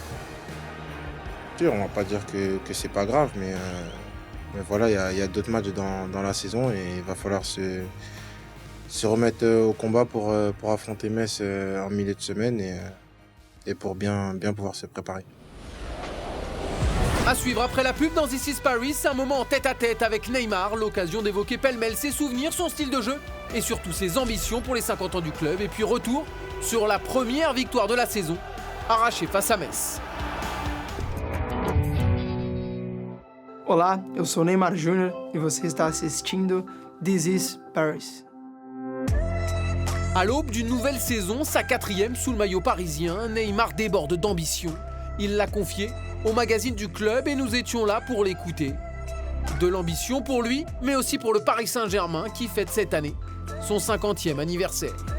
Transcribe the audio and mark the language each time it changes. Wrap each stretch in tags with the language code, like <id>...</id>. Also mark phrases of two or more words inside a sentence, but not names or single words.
<fr>On ne va pas dire que c'est pas grave, mais voilà, il y a d'autres matchs dans la saison et il va falloir se remettre au combat pour affronter Metz en milieu de semaine et pour bien pouvoir se préparer. À suivre après la pub dans This is Paris, un moment en tête-à-tête avec Neymar, l'occasion d'évoquer pêle-mêle ses souvenirs, son style de jeu et surtout ses ambitions pour les 50 ans du club. Et puis retour sur la première victoire de la saison, arrachée face à Metz.</fr> <pt>Olá, eu sou Neymar Júnior e você está assistindo This is Paris.</pt> <fr>À l'aube d'une nouvelle saison, sa 4e sous le maillot parisien, Neymar déborde d'ambition. Il l'a confié au magazine du club et nous étions là pour l'écouter. De l'ambition pour lui, mais aussi pour le Paris Saint-Germain qui fête cette année son 50e anniversaire.</fr>